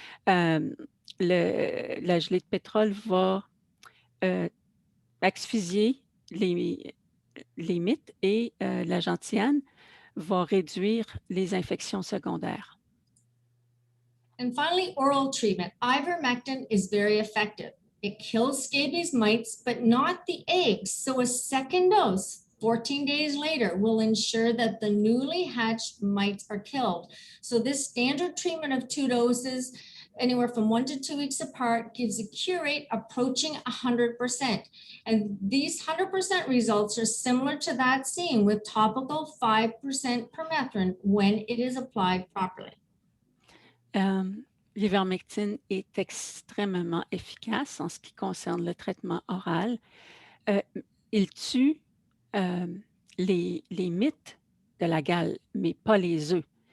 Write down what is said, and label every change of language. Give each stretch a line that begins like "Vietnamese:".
French: La gelée de pétrole va asphyxier les mites et la gentiane va réduire les infections secondaires.
English: And finally, oral treatment. Ivermectin is very effective. It kills scabies mites, but not the eggs. So a second dose 14 days later will ensure that the newly hatched mites are killed. So this standard treatment of 2 doses, anywhere from 1 to 2 weeks apart, gives a cure rate approaching 100%. And these 100% results are similar to that seen with topical 5% permethrin when it is applied properly.
French: L'ivermectine est extrêmement efficace en ce qui concerne le traitement oral. Il tue les mythes de la gale, mais pas les œufs.